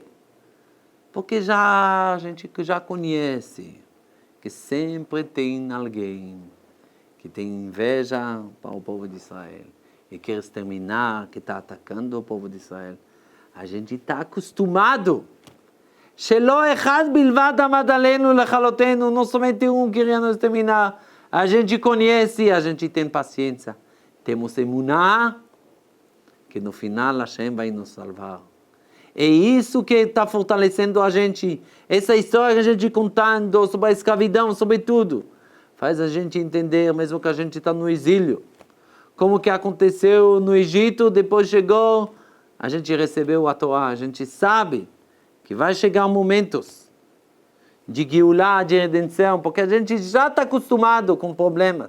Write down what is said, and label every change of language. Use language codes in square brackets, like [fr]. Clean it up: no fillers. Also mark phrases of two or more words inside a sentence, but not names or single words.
[pt] Porque a gente já conhece que sempre tem alguém que tem inveja para o povo de Israel e quer exterminar, que está atacando o povo de Israel. A gente está acostumado. [he] שלא אחד בלבד עמד עלינו לכלותנו, [pt] não somente um queria nos exterminar. A gente conhece, a gente tem paciência. Temos emuná, que no final Hashem vai nos salvar. É isso que está fortalecendo a gente. Essa história que a gente contando sobre a escravidão, sobre tudo, faz a gente entender, mesmo que a gente está no exílio, como que aconteceu no Egito, depois chegou, a gente recebeu a Torá, a gente sabe que vai chegar momentos de Geulah, de redenção, porque a gente já está acostumado com problemas.